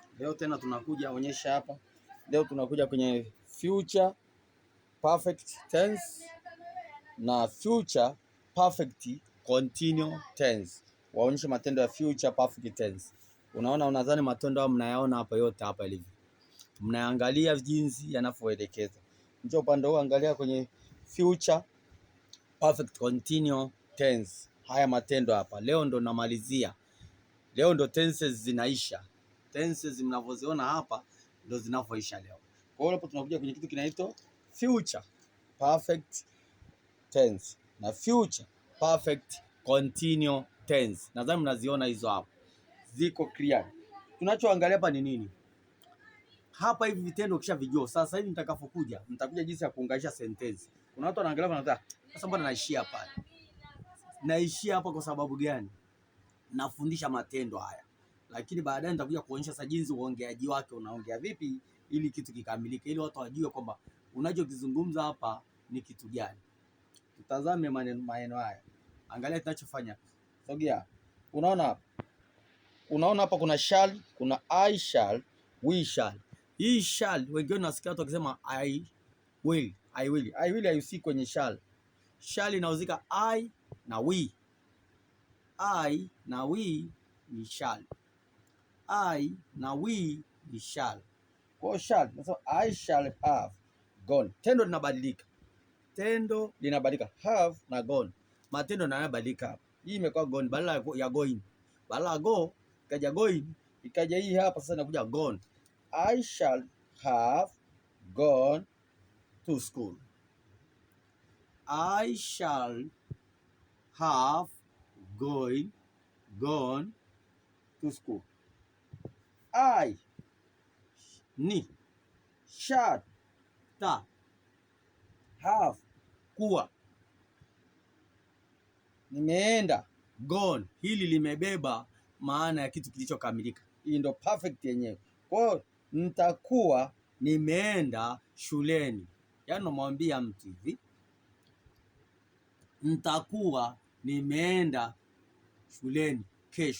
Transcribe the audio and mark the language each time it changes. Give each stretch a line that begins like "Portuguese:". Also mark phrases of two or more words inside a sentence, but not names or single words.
Swahili: Leo tena tunakuja onyesha hapa. Leo tunakuja kwenye
English: future perfect tense
Swahili: na
English: future perfect continuous tense.
Swahili: Waonyeshe matendo ya
English: future perfect tense.
Swahili: Unaona, unadhani matendo mnayaona hapa yote hapa ilivyo. Mnaangalia jinsi yanavyoelekeza. Njoo upande huu, angalia kwenye
English: future perfect continuous tense.
Swahili: Haya matendo hapa. Leo ndo namalizia. Leo ndo tenses zinaisha. Tenses mnavyoziona hapa ndo zinavyoisha leo. Kwa hiyo hapo tunakuja kwenye kitu kinaitwa
English: future perfect tense
Swahili: na
English: future perfect continuous tense.
Swahili: Nadhani mnaziona hizo hapo. Ziko clear. Tunachoangalia hapa ni nini? Hapa hivi vitendo kisha vijua. Sasa hivi nitakapokuja, nitakuja jinsi ya kuunganisha sentence. Kuna watu wanaangalia wanataka, sasa mbona naishia hapa? Naishia hapa kwa sababu gani? Nafundisha matendo haya. Lakini baadaye nitakuja kuonyesha sasa jinsi uongeaji wake unaongea vipi ili kitu kikamilike, ili watu wajue kwamba unachokizungumza hapa ni kitu gani. Tutazame maneno haya. Angalia tunachofanya. Sogea. Unaona hapa kuna shall, kuna
English: I shall, we shall.
Swahili: Hii shall wengine nasikia watu wakisema
English: I will. I will
Swahili: haihusiki kwenye shall. Shall inahusika I na we. I na we ni shall. I na we ni shall.
English: Kwa shall, so I shall have gone.
Swahili: Tendo linabadilika. Tendo linabadilika. Have na gone. Matendo yanabadilika. Hii imekuwa gone badala ya going. Badala go ikaja going, ikaja hii hapa sasa inakuja gone.
English: I shall have gone to school. I shall have gone to school.
Swahili: I ni shall ta have kuwa nimeenda gone, hili limebeba maana ya kitu kilichokamilika. Hii ndo perfect yenyewe. Kwa hiyo nitakuwa nimeenda shuleni. Yaani namwambia mtu hivi, nitakuwa nimeenda shuleni kesho.